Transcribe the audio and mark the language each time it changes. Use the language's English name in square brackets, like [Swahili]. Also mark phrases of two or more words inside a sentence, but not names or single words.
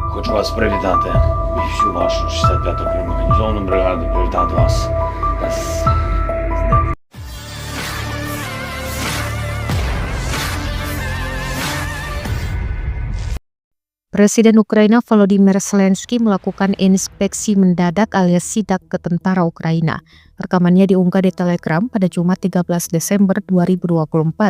[Ukrainian] Хочу вас привітати і всю вашу 65-ту окрему механізовану бригаду привітати вас. [Indonesian] Presiden Ukraina Volodymyr Zelensky melakukan inspeksi mendadak alias sidak ke tentara Ukraina. Rekamannya diunggah di Telegram pada Jumat 13 Desember 2024.